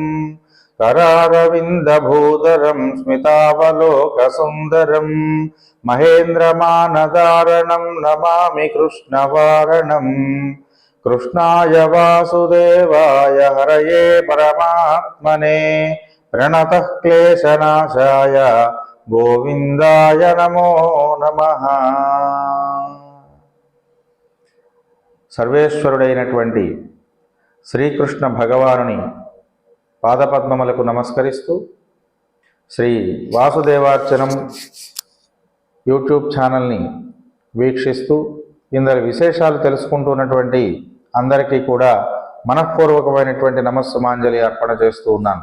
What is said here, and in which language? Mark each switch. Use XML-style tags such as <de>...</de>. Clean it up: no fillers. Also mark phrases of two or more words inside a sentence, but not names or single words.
<sa>करारविन्दभूधरं स्मितावलोकसुन्दरं महेन्द्रमानदारणं नमामि कृष्णवारणं। कृष्णाय वासुदेवाय हरये परमात्मने प्रणतः क्लेशनाशाय गोविंदाय नमो नमः।</sa> <te>సర్వేశ్వరుడైనటువంటి శ్రీకృష్ణ భగవానుని పాదపద్మములకు నమస్కరిస్తూ శ్రీ వాసుదేవార్చనం యూట్యూబ్ ఛానల్ని వీక్షిస్తూ ఇందరి విశేషాలు తెలుసుకుంటున్నటువంటి అందరికీ కూడా మనఃపూర్వకమైనటువంటి నమస్సుమాంజలి అర్పణ చేస్తూ ఉన్నాను.</te>